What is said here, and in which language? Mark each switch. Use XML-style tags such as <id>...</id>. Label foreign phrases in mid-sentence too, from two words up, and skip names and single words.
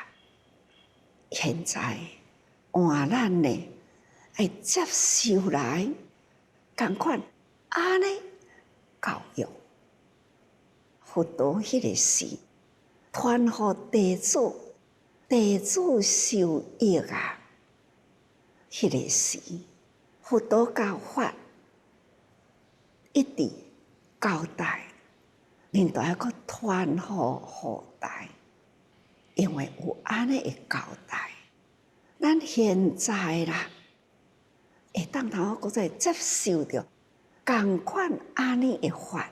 <nan>现在换咱呢，要接受来，同款安尼教育。佛陀迄个时，传予弟子，弟子受益啊。迄个时，佛陀教法一直交代，恁都要搁传予后代，因为有安尼的交代，咱现在啦，会当头搁再接受着同款安尼的法。</nan>